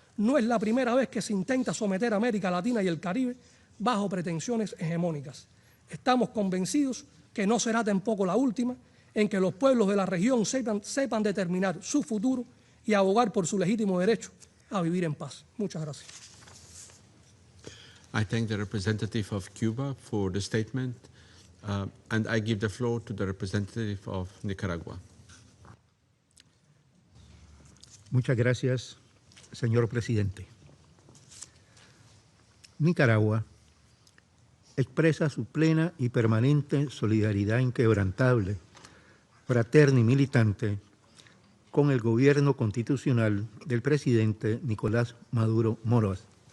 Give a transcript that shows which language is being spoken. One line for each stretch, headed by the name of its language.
Spanish: No es la primera vez que se intenta someter a América Latina y el Caribe bajo pretensiones hegemónicas. Estamos convencidos que no será tampoco la última en que los pueblos de la región sepan determinar su futuro y abogar por su legítimo derecho a vivir en paz. Muchas gracias.
English: I thank the representative of Cuba for the statement, and I give the floor to the representative of Nicaragua.
Spanish: Muchas gracias, señor presidente. Nicaragua expresa su plena y permanente solidaridad inquebrantable, fraterna y militante con el gobierno constitucional del presidente Nicolás Maduro Moros.